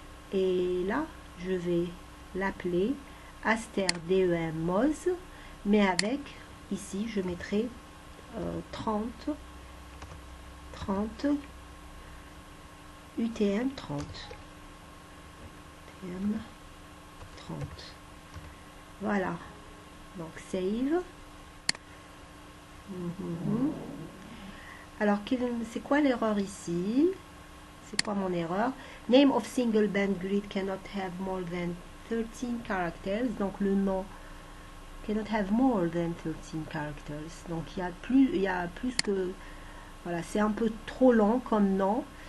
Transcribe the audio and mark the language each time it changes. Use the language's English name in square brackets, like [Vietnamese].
[French] Et là, je vais l'appeler Aster DEM MOZ, mais avec, ici, je mettrai 30 UTM 30. UTM 30. Voilà. Donc, save. Alors, c'est quoi l'erreur ici? C'est quoi mon erreur? [English] Name of single band grid cannot have more than 13 characters. [French] Donc le nom [English] cannot have more than 13 characters. [French] Donc il y a plus que, voilà, c'est un peu trop long comme nom.